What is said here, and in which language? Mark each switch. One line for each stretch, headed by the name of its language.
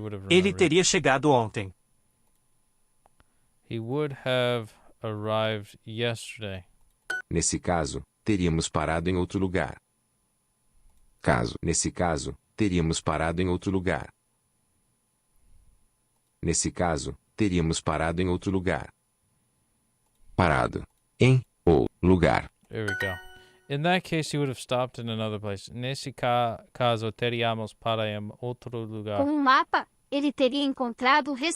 Portuguese: Ele teria chegado ontem.
English: He would have arrived yesterday.
Portuguese: Nesse caso, teríamos parado em outro lugar. Nesse caso, teríamos parado em outro lugar. Nesse caso, teríamos parado em outro lugar. Parado. Em ou lugar.
English: There we go. In that case, he would have stopped in another place.
Portuguese: Nesse caso, teríamos parado em outro lugar. Com um mapa, ele teria encontrado